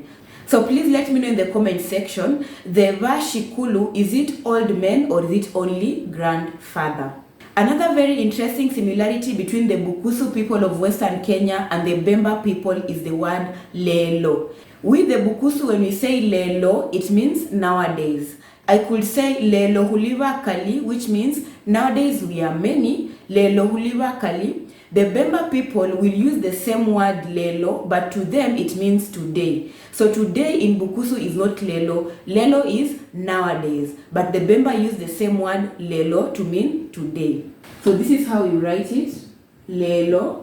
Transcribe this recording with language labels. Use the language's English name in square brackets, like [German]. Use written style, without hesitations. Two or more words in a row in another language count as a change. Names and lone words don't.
[English] So please let me know in the comment section, the vashikulu, is it old men or is it only grandfather? Another very interesting similarity between the Bukusu people of Western Kenya and the Bemba people is the word lelo. With the Bukusu, when we say lelo, it means nowadays. I could say [Luyia] lelo huliwa kali, [English] which means nowadays we are many. [Luyia] Lelo huliwa kali. [English] The Bemba people will use the same word lelo, but to them it means today. So today in Bukusu is not lelo. Lelo is nowadays. But the Bemba use the same word lelo to mean today. So this is how you write it. Lelo.